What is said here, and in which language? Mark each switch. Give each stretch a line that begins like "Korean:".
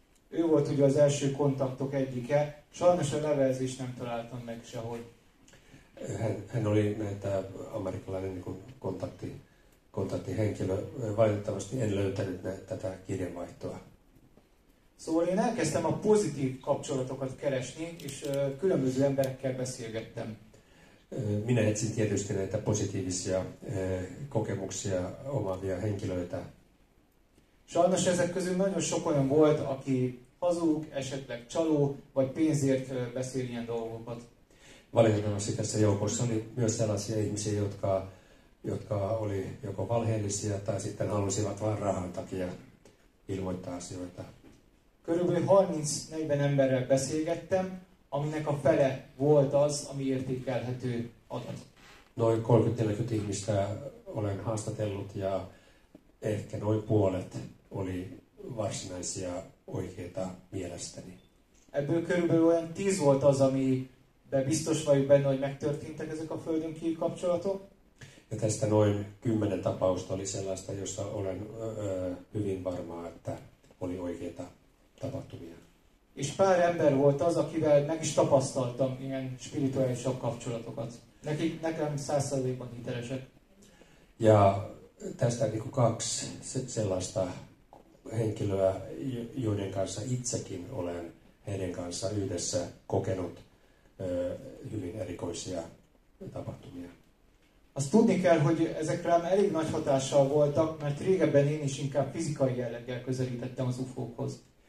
Hungarian: Ő volt ugye az első kontaktok egyike, sajnos a levelezést nem találtam meg sehol.
Finnish: Hän oli näitä amerikkalainen niin kontaktihenkilö. Valitettavasti en löytänyt tätä kirjanvaihtoa.
Hungarian: Szóval én elkezdtem a pozitív kapcsolatokat keresni, és különböző emberekkel beszélgettem.
Finnish: Minä etsin tietysti näitä positiivisia kokemuksia omaavia henkilöitä.
Hungarian: Sajnos ezek közül nagyon sok olyan volt, aki hazug, esetleg csaló, vagy pénzért beszél ilyen dolgokat.
Finnish: Valitettavasti tässä joukossa oli myös sellaisia ihmisiä, jotka oli joko valheellisia tai sitten halusivat vain rahan takia ilmoittaa asioita.
Hungarian: Körülbelül 30-40 emberrel beszélgettem, aminek a fele volt az, ami értékelhető adat.
Finnish: Noin 30-40 ihmistä olen haastatellut ja ehkä noin puolet oli varsinaisia oikeita mielestäni.
Hungarian: Ebből körülbelül olyan 10 volt az, amiben biztos vagyok benne, hogy megtörténtek ezek a földön kívül kapcsolatok.
Finnish: Ja tästä noin 10 tapausta oli sellaista, jossa olen hyvin varma, että oli oikeita tapahtumia.
Hungarian: És pár ember volt az, akivel meg is tapasztaltam ilyen spirituálisabb kapcsolatokat. Nekem 100%-ban hitelesek.
Finnish: Ja tästä niin kuin 2 sellaista henkilöä, joiden kanssa itsekin olen heidän kanssa yhdessä kokenut hyvin erikoisia tapahtumia.
Hungarian: Azt tudni kell, hogy ezek rám elég nagy hatással voltak, mert régebben én is inkább fizikai jelleggel közelítettem az UFO-khoz.